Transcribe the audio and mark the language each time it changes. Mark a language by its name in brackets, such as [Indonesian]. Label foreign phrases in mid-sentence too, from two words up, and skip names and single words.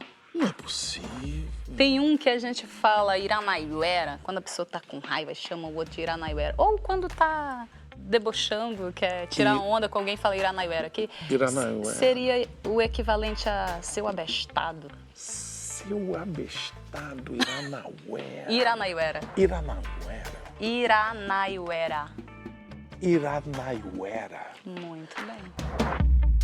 [Portuguese] Não é possível. Tem um que a gente fala Iranaiuera, quando a pessoa tá com raiva, chama o outro de Iranaiuera. Ou quando tá debochando, quer tirar onda com alguém, fala Iranaiuera. Que Iranaiuera. seria o equivalente a seu abestado. Seu abestado, Iranauera. Iranaiuera. Iranauera. Iranaiuera. Iranaiuera. Muito bem.